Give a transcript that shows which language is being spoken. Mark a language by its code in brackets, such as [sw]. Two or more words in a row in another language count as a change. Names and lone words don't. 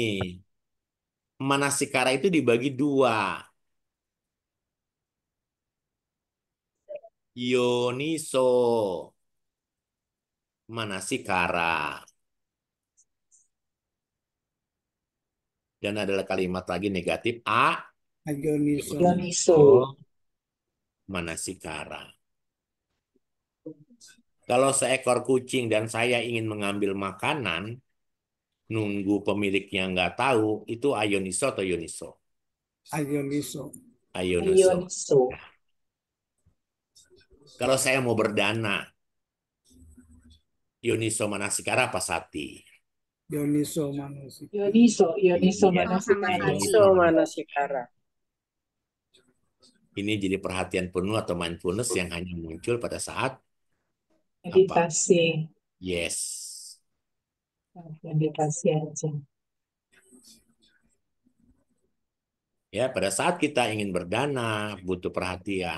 [id] Manasikara itu dibagi dua. [pi] Yoniso Manasikara. [id] Dan adalah kalimat lagi negatif Ajoniso. Yoniso. Manasikara. Kalau seekor kucing dan saya ingin mengambil makanan, nunggu pemiliknya nggak tahu, itu ayoniso atau yoniso? Ajoniso. Ayoniso. Yoniso. Kalau saya mau berdana, [pi] yoniso Manasikara [id] apa Sati? [pi] Yoniso Manasika. Yoniso. Yoniso [id] Iya. Sama-sama Manasikara. Sati. Yoniso Manasikara. Ini jadi perhatian penuh atau mindfulness yang hanya muncul pada saat Meditasi. yes. Meditasi aja. Ya, pada saat kita ingin berdana, butuh perhatian.